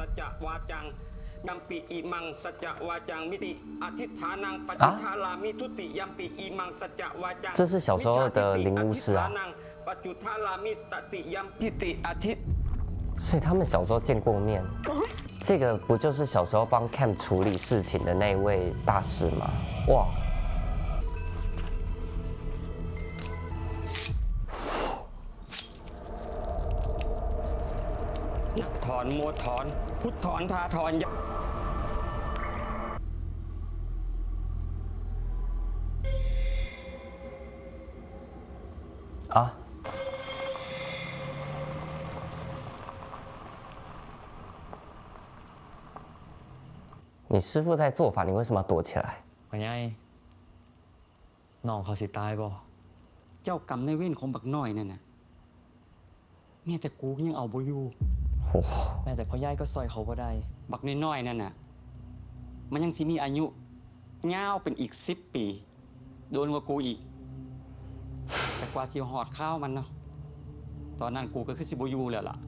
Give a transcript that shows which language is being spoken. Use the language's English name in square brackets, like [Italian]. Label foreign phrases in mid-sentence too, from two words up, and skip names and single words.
[Chinese] 这是小时候的灵巫师啊，所以他们小时候见过面。这个不就是小时候帮 Cam 处理事情的那位大师吗？哇！ [Northeastern Thai] ถอนมัวถอนพุทถอนทาถอน 啊！ [Chinese] 你师傅在做法，你为什么要躲起来？ [Northeastern Thai] ว่าไงน้องเขาสิตายบ่ เจ้ากรรมในเวรของบักน้อยนั่นน่ะแม่แต่กูยังเอาบ่อยู่ โอ้ แม้แต่พ่อใหญ่ก็ซอยเขาบ่ได้ บักน้อยๆนั่นน่ะมันยังสิมีอายุยาวเป็นอีก10 ปีโดนกว่ากูอีกแต่กว่าจิหอดข้าวมันเนาะตอนนั้นกูก็คือสิบ่อยู่แล้วล่ะ